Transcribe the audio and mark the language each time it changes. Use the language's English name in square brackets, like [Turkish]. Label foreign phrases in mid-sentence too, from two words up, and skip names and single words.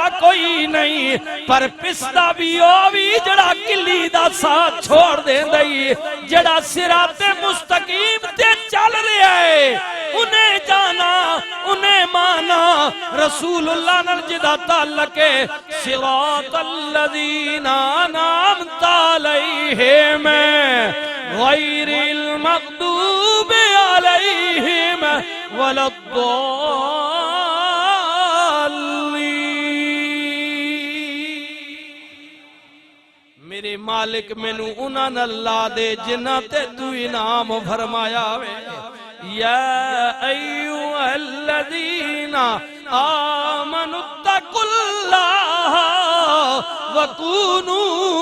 [Punjabi] کوئی نہیں پر پسدا بھی او بھی جیہڑا کلی دا ساتھ چھوڑ دیندا جیہڑا [Arabic] صراط مستقيم [Punjabi] تے چل رہا ہے اونہیں جانا اونہیں مانا رسول اللہ نال جدا تعلق ہے [Arabic] صراط الذين أنعمت عليهم غير المغضوب عليهم [Punjabi] میرے مالک مینوں اوہناں نال لا دے جنہاں تے توں انعام فرمایا وے [Arabic] يا أيها الذين آمنوا اتقوا الله وكونوا